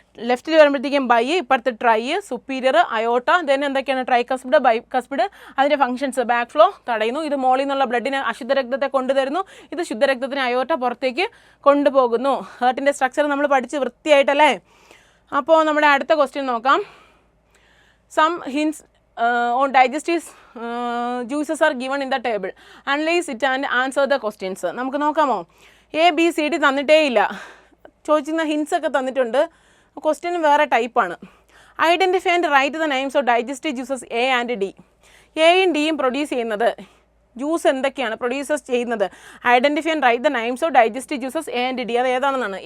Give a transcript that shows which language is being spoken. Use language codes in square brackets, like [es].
[ml] ലെഫ്റ്റിൽ വരുമ്പോഴത്തേക്കും ബൈ, ഇപ്പുറത്ത് ട്രൈ, സുപ്പീരിയർ, അയോട്ട. ദെൻ എന്തൊക്കെയാണ്? Tricuspid, bicuspid. അതിൻ്റെ ഫംഗ്ഷൻസ് ബാക്ക് ഫ്ലോ തടയുന്നു. ഇത് മോളിൽ നിന്നുള്ള ബ്ലഡിനെ അശുദ്ധ രക്തത്തെ കൊണ്ടുതരുന്നു. ഇത് ശുദ്ധരക്തത്തിന് അയോട്ട പുറത്തേക്ക് കൊണ്ടുപോകുന്നു. ഹേർട്ടിൻ്റെ സ്ട്രക്ചർ നമ്മൾ പഠിച്ച് വൃത്തിയായിട്ടല്ലേ? അപ്പോൾ നമ്മുടെ അടുത്ത ക്വസ്റ്റ്യൻ നോക്കാം. [en] some hints on digestive juices are given in the table. Analyze it and answer the questions. [ml] നമുക്ക് നോക്കാമോ? എ ബി സി ഡി തന്നിട്ടേ ഇല്ല, ചോദിക്കുന്ന ഹിൻസ് ഒക്കെ തന്നിട്ടുണ്ട്, ക്വസ്റ്റ്യൻ വേറെ ടൈപ്പാണ്. [en] Identify and write the names of digestive juices A and D. [ml] എയും ഡിയും പ്രൊഡ്യൂസ് ചെയ്യുന്നത് ജ്യൂസ് എന്തൊക്കെയാണ് പ്രൊഡ്യൂസേഴ്സ് ചെയ്യുന്നത്? [en] Identify and write the names of digestive juices A and D. [ml] അത് ഏതാണെന്നാണ്?